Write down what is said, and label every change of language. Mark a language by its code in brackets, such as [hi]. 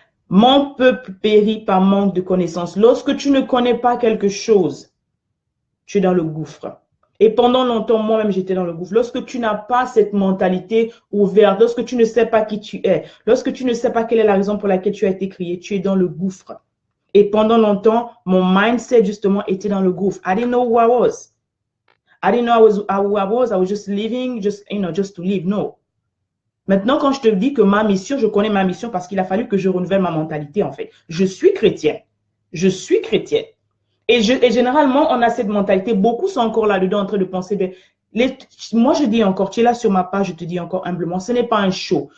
[fr] Mon peuple périt par manque de connaissances. Lorsque tu ne connais pas quelque chose, tu es dans le gouffre. Et pendant longtemps, moi-même, j'étais dans le gouffre. Lorsque tu n'as pas cette mentalité ouverte, lorsque tu ne sais pas qui tu es, lorsque tu ne sais pas quelle est la raison pour laquelle tu as été créé, tu es dans le gouffre. Et pendant longtemps, mon mindset, justement, était dans le gouffre. [en] I didn't know who I was. I didn't know who I was. I was just living, just to live. No. [fr] Maintenant, quand je te dis que ma mission, je connais ma mission parce qu'il a fallu que je renouvelle ma mentalité, en fait. Je suis chrétien. Je suis chrétien. Et généralement, on a cette mentalité. Beaucoup sont encore là-dedans en train de penser, ben, moi, je dis encore, tu es là sur ma page, je te dis encore humblement, ce n'est pas un show.